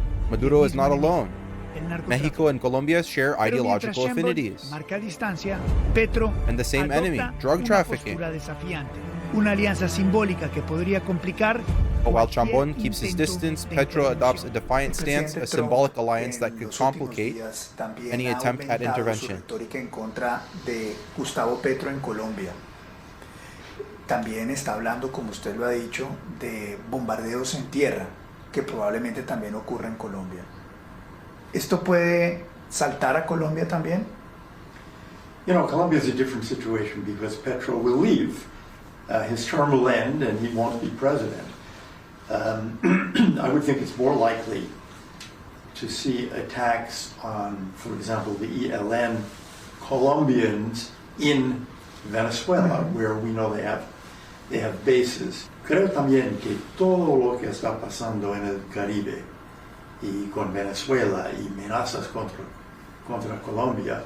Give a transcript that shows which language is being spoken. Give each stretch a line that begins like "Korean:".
English: Maduro is not alone. Mexico and Colombia share ideological affinities. And the same enemy, drug trafficking.
Spanish: Una alianza simbólica que podría complicar.
English: While Chambon keeps his distance, Petro adopts a defiant stance, a symbolic alliance that could complicate any attempt at intervention.
Spanish: En contra de Gustavo Petro en Colombia. También está hablando, como usted lo ha dicho, de bombardeos en tierra, que probablemente también ocurra en Colombia. ¿Esto puede saltar a Colombia también?
English: Colombia is a different situation because Petro will leave. His term will end and he won't be president. I would think it's more likely to see attacks on, for example, the ELN Colombians in Venezuela, where we know they have bases.
Spanish: Creo también que todo lo que está pasando en el Caribe y con Venezuela y amenazas contra Colombia.